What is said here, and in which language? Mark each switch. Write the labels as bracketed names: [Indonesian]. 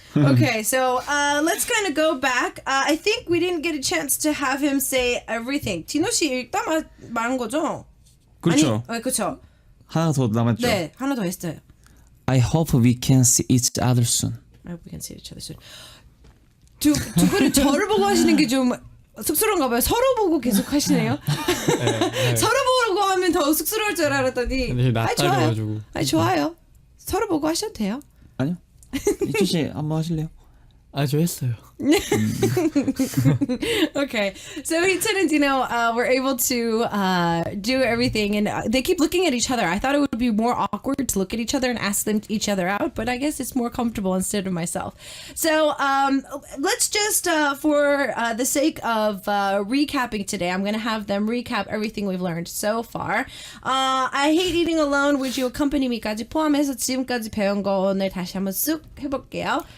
[English] Okay, so let's kind of go back. I think we didn't get a chance to have him say everything. [Korean] 디노 씨 일단 말한 거죠? 그렇죠. 아니, 그렇죠. 하나 더 남았죠. 네, 하나 더 했어요. [English] I hope we can see each other soon. I hope we can see each other soon. [Korean] 두 분은 저를 보고 하시는 게 좀 쑥스러운가 봐요. 서로 보고 계속 하시네요. 서로 보고 하면 더 쑥스러울 줄 알았더니. 근데 낯가려가지고. 좋아요. 서로 보고 하셔도 돼요. 아니요. 희천 씨 한번 하실래요? 아, 저 했어요. [English] Okay, so Hiton and Dino were able to do everything, and they keep looking at each other. I thought it would be more awkward to look at each other and ask them each other out, but I guess it's more comfortable instead of myself. So let's just, for the sake of recapping today, I'm going to have them recap everything we've learned so far. I hate eating alone. Would you accompany me [Korean] 까지 포함해서 지금까지 배운 거 오늘 다시 한번 쑥 해볼게요.